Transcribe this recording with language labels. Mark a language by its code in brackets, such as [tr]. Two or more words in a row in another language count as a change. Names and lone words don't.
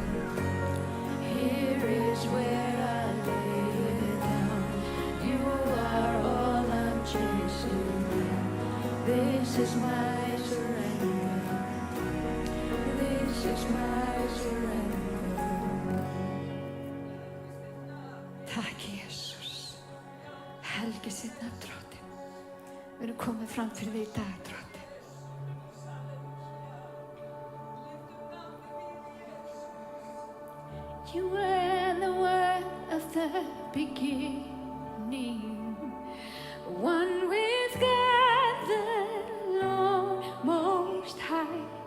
[en] Here is where I lay it down. You are all I'm chasing. This is my surrender. This is my surrender. [is] Takk, Jesus. Helgi sitt nafn, Drottinn. Við erum komið fram fyrir þig í dag, Drottinn. [en] You were the word of the beginning, one with God the Lord Most High.